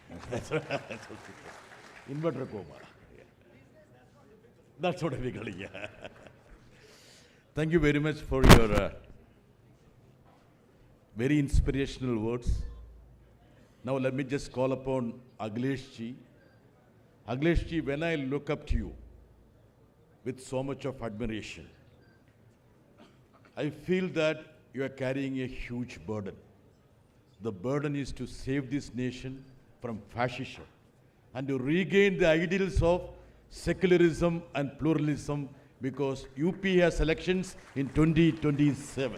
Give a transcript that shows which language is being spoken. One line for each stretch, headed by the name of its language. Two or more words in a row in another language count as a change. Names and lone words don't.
English: Inverter coma. That's what I'm calling. Yeah. Thank you very much for your very inspirational words. Now let me just call upon Akhilesh ji. Akhilesh ji, when I look up to you with so much of admiration, I feel that you are carrying a huge burden. The burden is to save this nation from fascism and to regain the ideals of secularism and pluralism, because UP has elections in 2027.